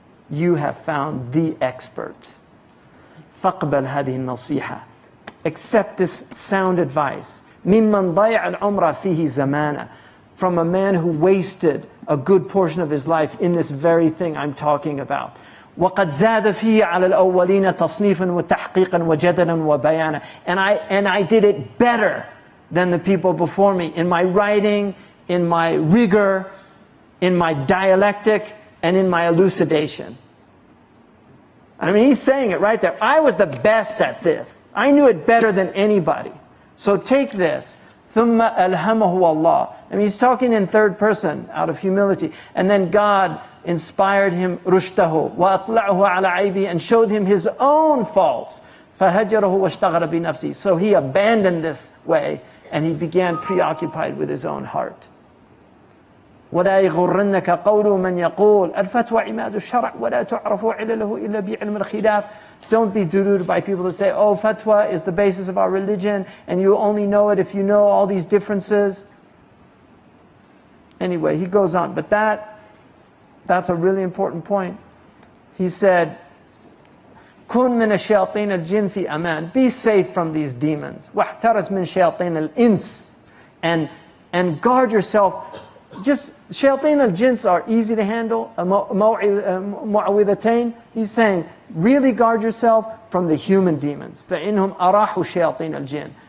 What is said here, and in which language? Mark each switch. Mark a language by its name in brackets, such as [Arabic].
[English] You have found the expert. [Arabic] فاقبل هذه النصيحة. [English] Accept this sound advice. [Arabic] ممن ضيع العمر فيه زمانه. [English] From a man who wasted a good portion of his life in this very thing I'm talking about. [Arabic] وقد زاد فيه على الأولين تصنيفا وتحقيقا وجدلا وبيانا. [English] And I did it better than the people before me in my writing, in my rigor, in my dialectic, and in my elucidation. I mean, he's saying it right there. I was the best at this. I knew it better than anybody. So take this. [Arabic] ثُمَّ أَلْهَمَهُ اللَّهُ. [English] I mean, he's talking in third person out of humility. And then God inspired him [Arabic] رُشْدَهُ وَأَطْلَعُهُ عَلَى عَيْبِهِ [English] and showed him his own faults. [Arabic] فَهَجَرَهُ وَاشْتَغَلَ بِنَفْسِهِ. [English] So he abandoned this way and he began preoccupied with his own heart. [Arabic] ولا يغرنك قول من يقول الفتوى عماد الشرع ولا تعرف علله إلا بعلم الخلاف. [English] Don't be deluded by people that say, oh, fatwa is the basis of our religion and you only know it if you know all these differences. Anyway, he goes on, but that's a really important point. He said, [Arabic] كن من الشياطين الجن في أمان. [English] Be safe from these demons. [Arabic] واحترس من شياطين الإنس. [English] And guard yourself. Just shayateen al-jins are easy to handle. Mu'awwidhatayn. He's saying, really guard yourself from the human demons. [Arabic] فَإِنْهُمْ أَرَاحُ شَيَاطِينَ الْجِنِّ.